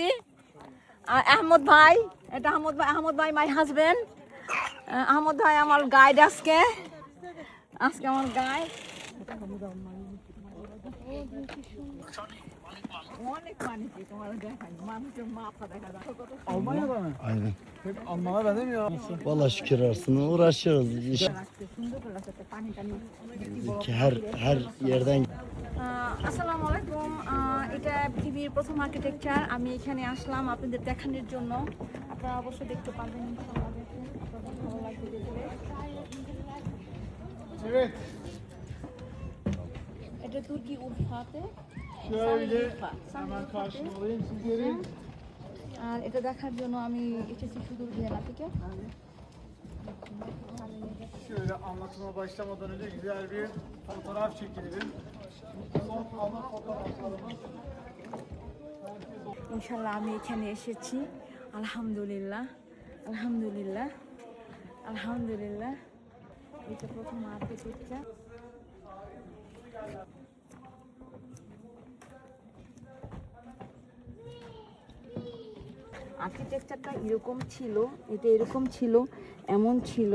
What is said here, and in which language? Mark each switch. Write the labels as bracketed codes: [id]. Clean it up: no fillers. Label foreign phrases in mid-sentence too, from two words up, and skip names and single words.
[bn] আহমদ ভাই, এটা আহমদ ভাই [en] my husband. [bn] আহমদ ভাই আমার গাইড আজকে আমার গাইড। অনেক পানি, তোমার দেখাই মানুষের মাথা দেখা যায়। [tr] Almanya'da mı? Aynen. Pek Alman'a benzemiyor. Vallahi şükür olsun. Uğraşıyoruz. Her yerden. [ar] السلام عليكم. [bn] এটা পৃথিবীর প্রথম আর্কিটেকচার। আমি এখানে আসলাম আপনাদের দেখানোর জন্য। আপনারা অবশ্যই দেখতে পারবেন [ar] إن شاء الله. [bn] দেখুন ভালো লাগবে দেখলে। এটা তুর্কি উরফাতে। [tr] Şöyle hemen karşıma alayım sizleri. [bn] আর এটা দেখার জন্য আমি এসেছি সুদূর ভিয়েনা থেকে। [tr] Şöyle anlatıma başlamadan önce güzel bir fotoğraf çekilelim. Son kalan fotoğraflarımız. [ar] إن شاء الله [bn] আমি এখানে এসেছি। [ar] الحمد لله، الحمد لله، الحمد لله. [bn] এটা প্রথম আর্কিটেকচার। আর্কিটেকচারটা এরকম ছিল, এটা এরকম ছিল, এমন ছিল।